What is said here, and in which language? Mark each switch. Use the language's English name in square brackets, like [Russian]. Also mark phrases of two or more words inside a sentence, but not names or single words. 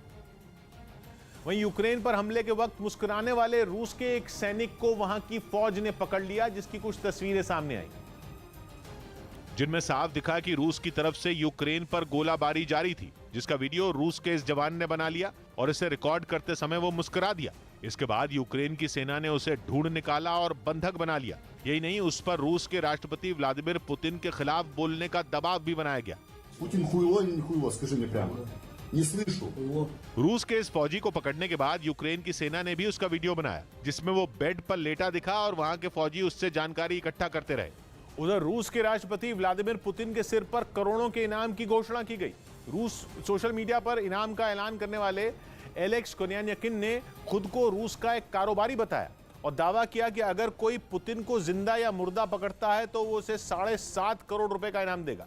[Hindi] वहीं यूक्रेन पर हमले के वक्त मुस्कुराने वाले रूस के एक सैनिक को वहां की फौज ने पकड़ लिया, जिसकी कुछ तस्वीरें सामने आई, जिनमें साफ दिखा कि रूस की तरफ से यूक्रेन पर गोलाबारी जारी थी, जिसका वीडियो रूस के इस जवान ने बना लिया और इसे रिकॉर्ड करते समय वो मुस्कुरा दिया। इसके बाद यूक्रेन की सेना ने उसे ढूंढ निकाला और बंधक बना लिया। यही नहीं, उस पर रूस के राष्ट्रपति व्लादिमीर पुतिन के खिलाफ बोलने का दबाव भी बनाया गया। [Russian] Путин хуйло или не хуйло, скажи мне прямо. Не слышу. [Hindi] रूस के इस फौजी को पकड़ने के बाद यूक्रेन की सेना ने भी उसका वीडियो बनाया, जिसमें वो बेड पर लेटा दिखा और वहां के फौजी उससे जानकारी इकट्ठा करते रहे। उधर रूस के राष्ट्रपति व्लादिमीर पुतिन के सिर पर करोड़ों के इनाम की घोषणा की गई। रूस [English] social media [Hindi] पर इनाम का ऐलान करने वाले एलेक्स कोन्यान्यकिन ने खुद को रूस का एक कारोबारी बताया और दावा किया कि अगर कोई पुतिन को जिंदा या मुर्दा पकड़ता है तो वो उसे 7.5 करोड़ रुपए का इनाम देगा।